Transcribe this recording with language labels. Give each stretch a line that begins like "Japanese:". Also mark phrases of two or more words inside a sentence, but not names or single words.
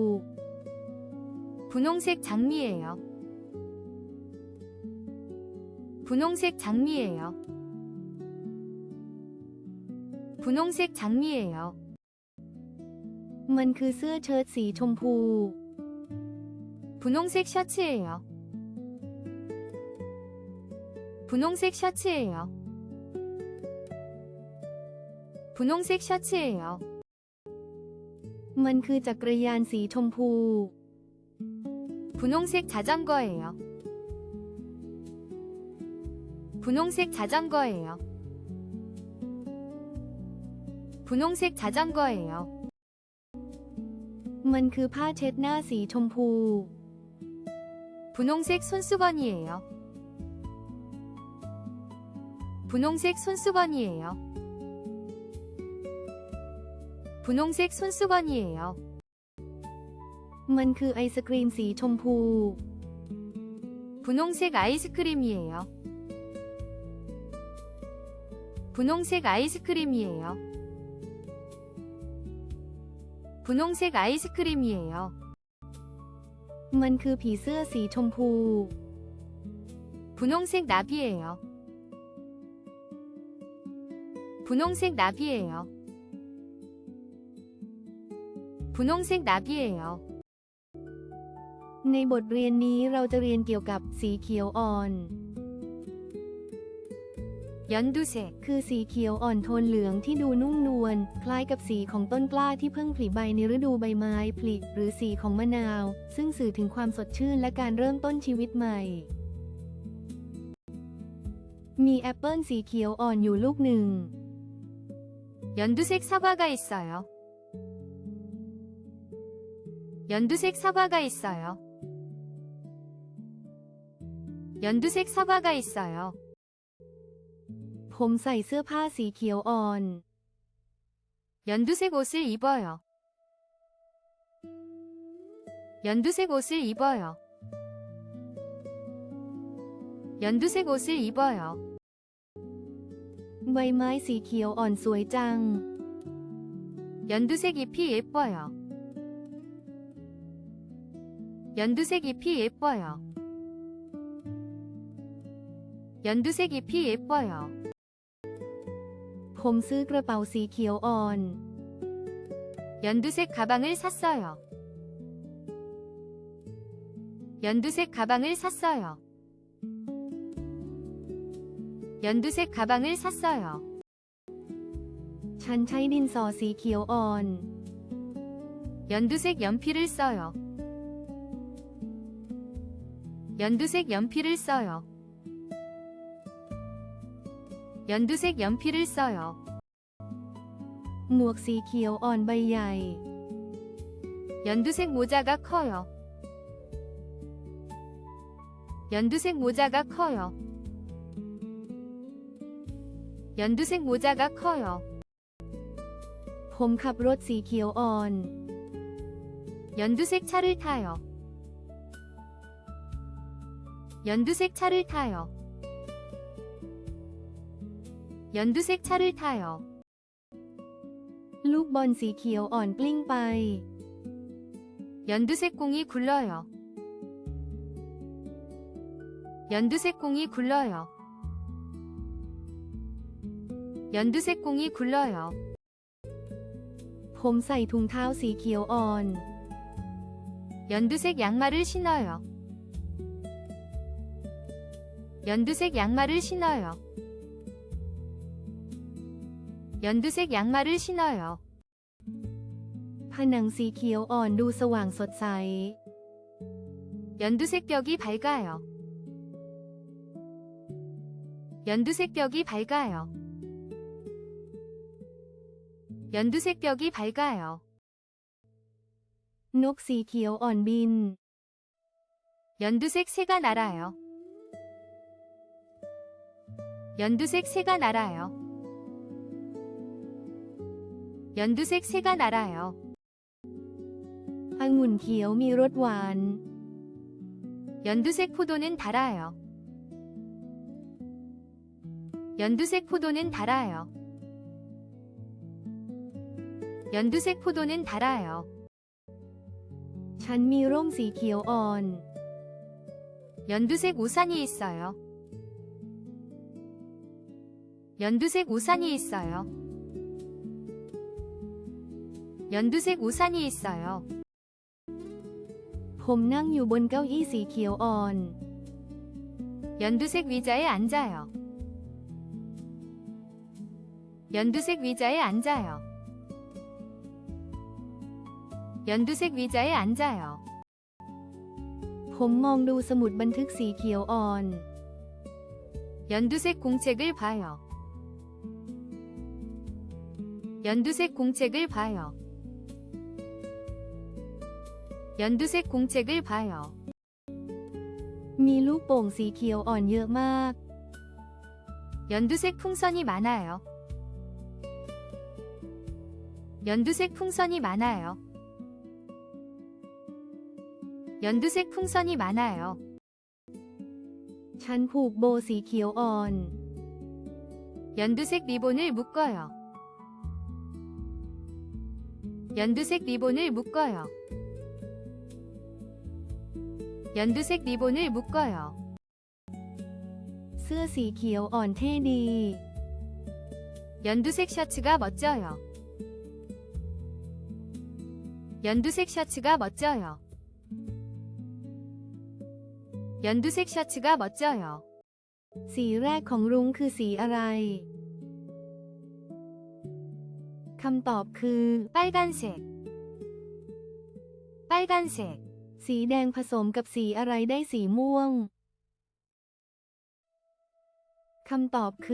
Korean: 분홍색 장미예요. 분홍색 장미예요. 분홍색 장미예요.
Thai: มันคือเสื้อเชิ้ตสีชมพู
Korean: 분홍색 셔츠예요. 분홍색 셔츠예요. 분홍색 셔츠예요.
Thai: มันคือจักรยานสีชมพู
Korean: 분홍색 자전거예요. 분홍색 자전거예요. 분홍색 자전거예요.
Thai: มันคือผ้าเช็ดหน้าสีชมพู
Korean: 분홍색 손수건이에요. 분홍색 손수건이에요. 분홍색 손수건이에요.
Thai: มันคือไอศกรีมสีชมพู
Korean: 분홍색 아이스크림이에요. 분홍색 아이스크림이에요. 분홍색 아이스크림이에요.
Thai: มันคือผีเสื้อสีชมพู
Korean: 분홍색 나비예요. 분홍색 나비예요. 분홍색 나비예요.
Thai: ในบทเรียนนี้เราจะเรียนเกี่ยวกับสีเขียวอ่อน 연두색 คือสีเขียวอ่อนโทนเหลืองที่ดูนุ่มนวลคล้ายกับสีของต้นกล้าที่เพิ่งผลิใบในฤดูใบไม้ผลิหรือสีของมะนาวซึ่งสื่อถึงความสดชื่นและการเริ่มต้นชีวิตใหม่มีแอปเปิลสีเขียวอ่อนอยู่ลูกหนึ่ง
Korean: 연두색 사과가 있어요. 연두색 사과가 있어요. 연두색 사과가 있어요.
Thai: ผมใส่เสื้อผ้าสีเขียวอ่อน
Korean: 연두색 옷을 입어요. 연두색 옷을 입어요. 연두색 옷을 입어요.
Thai: ใบไม้สีเขียวอ่อนสวยจัง
Korean: 연두색 잎이 예뻐요. 연두색 잎이 예뻐요. 연두색 잎이 예뻐요.
Thai: ผมซื้อกระเป๋าสีเขียวอ่อน
Korean: 연두색 가방을 샀어요. 연두색 가방을 샀어요. 연두색 가방을 샀어요.
Thai: ฉันใช้ดินสอสีเขียวอ่อน
Korean: 연두색 연필을 써요. 연두색 연필을 써요. 연두색 연필을 써요.
Thai: หมวกสีเขียวอ่อนใบใหญ่
Korean: 연두색 모자가 커요. 연두색 모자가 커요. 연두색 모자가 커요.
Thai: ผมขับรถสีเขียวอ่อน
Korean: 연두색 차를 타요. 연두색 차를 타요. 연두색 차를 타요.
Thai: ลูกบอลสีเขียวอ่อนกลิ้งไป
Korean: 연두색 공이 굴러요. 연두색 공이 굴러요. 연두색 공이 굴러요.
Thai: ผมใส่ถุงเท้าสีเขียวอ่อน
Korean: 연두색 양말을 신어요. 연두색 양말을 신어요. 연두색 양말을 신어요.
Thai: ผนังสีเขียวอ่อนดูสว่างสดใส
Korean: 연두색 벽이 밝아요. 연두색 벽이 밝아요. 연두색 벽이 밝아요.
Thai: นกสีเขียวอ่อนบิน
Korean: 연두색 새가 날아요. 연두색 새가 날아요. 연두색 새가 날아요.
Thai: องุ่นเขียวมีรสหวาน
Korean: 연두색 포도는 달아요. 연두색 포도는 달아요. 연두색 포도는 달아요.
Thai: ฉันมีร่มสีเขียวอ่อน
Korean: 연두색 우산이 있어요. 연두색 우산이 있어요. 연두색 우산이 있어요.
Thai: ผมนั่งอยู่บนเก้าอี้สีเขียวอ่อน
Korean: 연두색 의자에 앉아요. 연두색 의자에 앉아요. 연두색 의자에 앉아요.
Thai: ผมมองดูสมุดบันทึกสีเขียวอ่อน
Korean: 연두색 공책을 봐요. 연두색 공책을 봐요. 연두색 공책을 봐요.
Thai: มีลูกโป่งสีเขียวอ่อนเยอะมาก
Korean: 연두색 풍선이 많아요. 연두색 풍선이 많아요. 연두색 풍선이 많아요.
Thai: ฉันผูกโบสีเขียวอ่อน
Korean: 연두색 리본을 묶어요. 연두색 리본을 묶어요. 연두색 리본을 묶어요.
Thai: เสื้อสีเขียวอ่อนเท่ดี
Korean: 연두색 셔츠가 멋져요. 연두색 셔츠가 멋져요. 연두색 셔츠가 멋져요.
Thai: สีแรกของรุ้งคือสีอะไร คำตอบคือ
Korean: 빨간색. 빨간색.
Thai: สีแดงผสมกับสีอะไรได้สีม่วง คำตอบคือ